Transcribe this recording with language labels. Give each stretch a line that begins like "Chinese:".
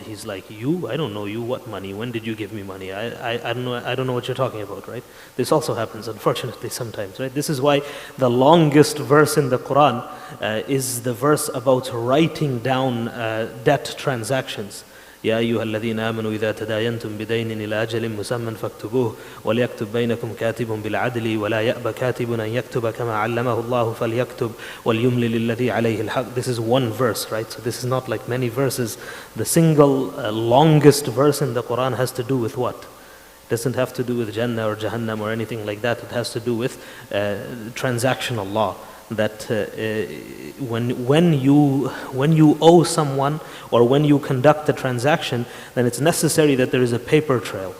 English: He's like, I don't know you, what money? When did you give me money? I don't know what you're talking about, right? This also happens, unfortunately, sometimes, right? This is why the longest verse in the Quran is the verse about writing down debt transactions.
Arabic: يا أيها الذين آمنوا إذا تداينتم بدين إلى أجل مسمى فاكتبوه وليكتب بينكم كاتب بالعدل ولا يأبى كاتب أن يكتب كما علمه الله فليكتب وليملل الذي عليه الحق.
English: This is one verse, right? So this is not like many verses. The single longest verse in the Quran has to do with what? It doesn't have to do with Jannah or Jahannam or anything like that. It has to do with transactional law. That when you owe someone or when you conduct a transaction, then it's necessary that there is a paper trail.